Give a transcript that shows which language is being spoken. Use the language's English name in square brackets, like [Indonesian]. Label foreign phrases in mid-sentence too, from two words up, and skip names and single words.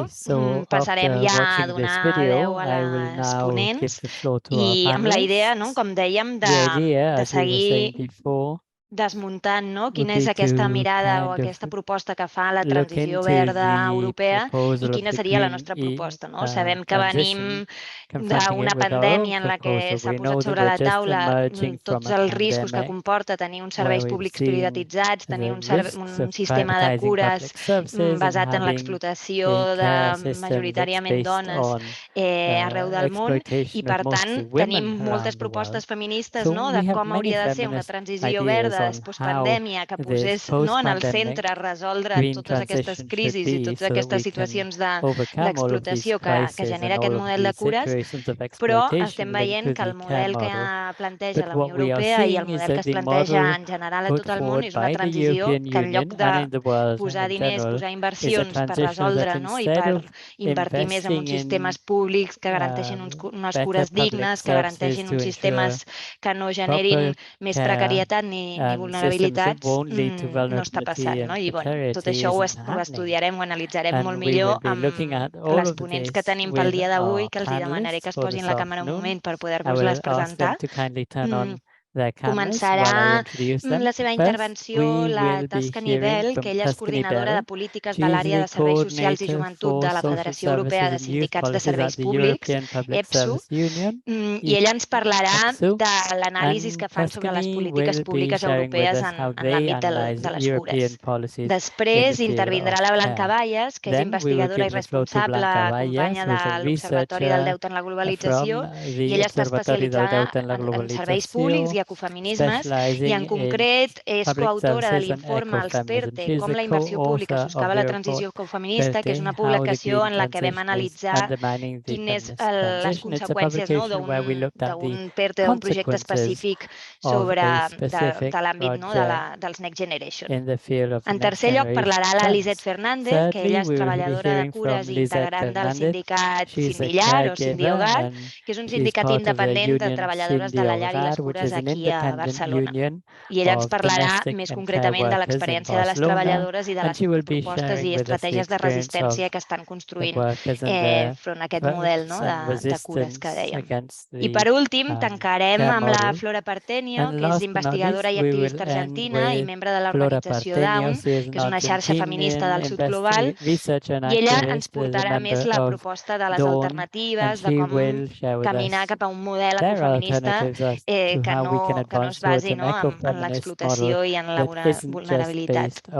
[English] Okay, so [Catalan] passarem [English] after [Catalan] ja a [English] watching this [Catalan] donar [English] video, [Catalan] veu a [English] I will [Catalan] les [English] now give [Catalan] ponents [English] the floor to [Catalan] i [English] our [Catalan] amb la idea, no, [English] panelists. [Catalan] com dèiem, [English] The idea, [Catalan] de [English] as we were saying [Catalan] seguir [English] before, [Catalan] desmuntant, no, [English] would [Catalan] quina [English] be [Catalan] és aquesta [English] to [Catalan] mirada o [English] kind of [Catalan] aquesta proposta que fa la [English] look [Catalan] transició [English] into [Catalan] verda [English] the [Catalan] europea i [English] proposal of [Catalan] quina [English] the [Catalan] seria la [English] green [Catalan] nostra proposta, no? Sabem que [English] transition, [Catalan] venim [English] confronting [Catalan] d'una [English] it with our own [Catalan] pandèmia en la que [English] proposal. [Catalan] s'ha [English] We know [Catalan] posat [English] that [Catalan] sobre [English] we're [Catalan] la [English] just [Catalan] taula [English] emerging from [Catalan] tots [English] a [Catalan] els riscos que [English] pandemic [Catalan] comporta tenir uns [English] where [Catalan] serveis [English] we've [Catalan] públics [English] seen [Catalan] privatitzats, tenir [English] the risks [Catalan] un [English] of [Catalan] sistema de [English] privatizing [Catalan] cures [English] public services and [Catalan] basat en [English] having [Catalan] l'explotació [English] a [Catalan] de [English] care system that's [Catalan] majoritàriament [English] based [Catalan] dones [English] on [Catalan] arreu del món i, [English] exploitation [Catalan] per [English] of mostly [Catalan] tant, tenim [English] women [Catalan] moltes [English] around the [Catalan] propostes [English] world. [Catalan] feministes, [English] So [Catalan] no?, [English] we [Catalan] de [English] have [Catalan] com [English] many [Catalan] hauria de ser una [English] feminist [Catalan] transició [English] ideas [Catalan] verda [English] on how [Catalan] postpandèmia que [English] this [Catalan] posés, no, en el [English] post-pandemic [Catalan] centre resoldre [English] green [Catalan] totes aquestes [English] transition should [Catalan] crisis i [English] be [Catalan] totes [English] so that [Catalan] aquestes [English] we can [Catalan] situacions [English] overcome all of these [Catalan] d'explotació que [English] crises [Catalan] genera [English] and [Catalan] aquest [English] all of [Catalan] model de [English] these [Catalan] cures, [English] situations of [Catalan] però [English] exploitation [Catalan] estem [English] linked [Catalan] veient [English] to [Catalan] que [English] the [Catalan] el [English] care [Catalan] model que [English] model. [Catalan] planteja [English] But [Catalan] la Unió [English] what we are [Catalan] Europea i el [English] seeing is [Catalan] model que [English] that [Catalan] es [English] the [Catalan] planteja [English] model [Catalan] en general a [English] put [Catalan] tot el món [English] forward [Catalan] és una [English] by the [Catalan] transició [English] European [Catalan] que, en lloc [English] Union [Catalan] de [English] and in the world [Catalan] posar [English] in [Catalan] diners, [English] general [Catalan] posar [English] is a [Catalan] inversions per [English] transition that [Catalan] resoldre, no?, i [English] instead [Catalan] per [English] of [Catalan] invertir més en uns [English] investing [Catalan] sistemes [English] in [Catalan] públics que garanteixin unes [English] better [Catalan] cures [English] public [Catalan] dignes, que [English] services [Catalan] garanteixin [English] to [Catalan] uns [English] ensure [Catalan] sistemes que no generin [English] proper [Catalan] més [English] care [Catalan] precarietat ni [English] and systems that [Catalan] vulnerabilitats, [English] won't lead to [Catalan] no està [English] vulnerability [Catalan] passant, no? [English] and [Catalan] I, bueno, tot [English] precarity [Catalan] això [English] isn't [Catalan] ho [English] happening. [Catalan] estudiarem, ho analitzarem molt [English] And we will [Catalan] millor [English] be looking at [Catalan] amb [English] all [Catalan] les [English] of [Catalan] ponents que [English] this [Catalan] tenim pel [English] with [Catalan] dia d'avui, [English] our [Catalan] que els hi demanaré que [English] panelists [Catalan] es [English] for [Catalan] posin [English] this [Catalan] la càmera un [English] afternoon. [Catalan] moment per [English] I [Catalan] poder-vos-les [English] will ask them [Catalan] presentar. [English] to kindly turn on their cameras [Catalan] Començarà [English] while I introduce them. [Catalan] la seva [English] First, [Catalan] intervenció [English] we [Catalan] la [English] will be [Catalan] Tuscany [English] hearing [Catalan] Bell, que [English] from [Catalan] ella és [English] Tuscany [Catalan] coordinadora de [English] Bell. [Catalan] polítiques [English] She [Catalan] de [English] is [Catalan] l'àrea [English] the [Catalan] de serveis socials i [English] coordinator [Catalan] joventut de [English] for [Catalan] la [English] social [Catalan] Federació Europea [English] services [Catalan] de [English] and youth [Catalan] Sindicats de [English] policies at [Catalan] Serveis [English] the [Catalan] Públics, [English] European Public [Catalan] EPSU, [English] Service Union, [Catalan] i ella ens parlarà [English] EPSU. [Catalan] de l'anàlisi que [English] And [Catalan] fan sobre les [English] Tuscany [Catalan] polítiques [English] will be [Catalan] públiques [English] sharing with [Catalan] europees [English] us how [Catalan] en [English] they [Catalan] l'àmbit [English] analyze [Catalan] de les [English] European [Catalan] cures. [English] policies in the [Catalan] Després [English] field [Catalan] intervindrà [English] of [Catalan] la Blanca [English] care. [Catalan] Bayas, que és [English] Then we will [Catalan] investigadora i [English] give the floor to [Catalan] responsable, [English] Blanca Bayas, [Catalan] companya [English] who is a [Catalan] de l'Observatori del [English] researcher [Catalan] Deute en la Globalització, [English] from [Catalan] i [English] the [Catalan] ella està [English] Observatory del [Catalan] especialitzada [English] Deute en la [Catalan] en serveis públics [English] Globalització, [Catalan] i ecofeminismes, i en [English] specializing in [Catalan] concret és [English] public [Catalan] coautora de [English] services and [Catalan] l'informe Els [English] ecofeminism. [Catalan] PERTE, [English] She is [Catalan] com [English] the [Catalan] la inversió pública [English] co-author of [Catalan] soscava [English] the [Catalan] la [English] report [Catalan] transició ecofeminista, que és [English] PERTE, [Catalan] una [English] How the [Catalan] publicació [English] Green [Catalan] en la que vam [English] Transition is [Catalan] analitzar [English] Undermining the [Catalan] quines [English] Feminist [Catalan] les [English] Transition. It's a [Catalan] conseqüències, no, [English] publication where we looked at the [Catalan] d'un PERTE, d'un projecte [English] consequences [Catalan] específic [English] of [Catalan] sobre [English] a specific [Catalan] de l'àmbit, no, [English] project [Catalan] dels Next Generation. [English] in the field of [Catalan] En [English] next [Catalan] tercer lloc, [English] generation [Catalan] parlarà la Lissette [English] plans. [Catalan] Fernandez, que ella [English] Thirdly, [Catalan] és [English] we will be [Catalan] treballadora de [English] hearing from [Catalan] cures i [English] Lissette [Catalan] integrant del [English] Fernandez. [Catalan] sindicat [English] She's a [Catalan] Sindillar o [English] caregiver [Catalan] Sindiogar, [English] and [Catalan] que és un [English] she's [Catalan] sindicat [English] part of the [Catalan] independent de [English] union [Catalan] treballadores de la llar i les [English] Sindiogar, which [Catalan] cures [English] is an [Catalan] aquí a [English] independent [Catalan] Barcelona. [English] union [Catalan] I ella ens [English] of [Catalan] parlarà [English] domestic [Catalan] més [English] and care [Catalan] concretament de [English] workers in [Catalan] l'experiència de les [English] Barcelona, [Catalan] treballadores i de [English] and [Catalan] les [English] she will be [Catalan] propostes [English] sharing [Catalan] i [English] with us the [Catalan] estratègies de [English] experience of [Catalan] resistència que estan [English] the [Catalan] construint [English] workers and their [Catalan] front a aquest model, no, [English] and [Catalan] de cures que [English] resistance [Catalan] dèiem. [English] against [Catalan] I per [English] the [Catalan] últim, tancarem [English] care [Catalan] amb la [English] model. [Catalan] Flora Partenio, [English] And [Catalan] que és [English] last but not [Catalan] investigadora [English] least, [Catalan] i [English] we will [Catalan] activista [English] end [Catalan] argentina i [English] with [Catalan] membre de [English] Flora [Catalan] l'organització [English] Partenio. [Catalan] Down, [English] She is an [Catalan] que és una xarxa feminista [English] Argentinian [Catalan] del sud global, [English] researcher and [Catalan] i ella ens [English] activist, is a [Catalan] portarà més [English] member [Catalan] la [English] of [Catalan] proposta de les [English] Dawn, and [Catalan] alternatives, de [English] she [Catalan] com [English] will share with [Catalan] caminar [English] us [Catalan] cap a un model [English] their [Catalan] ecofeminista [English] alternatives as to [Catalan] que [English] how [Catalan] no no es [English] advance [Catalan] basi, [English] towards an [Catalan] no, en [English] eco-feminist model [Catalan] l'explotació i en la [English] that isn't just [Catalan] vulnerabilitat, [English] based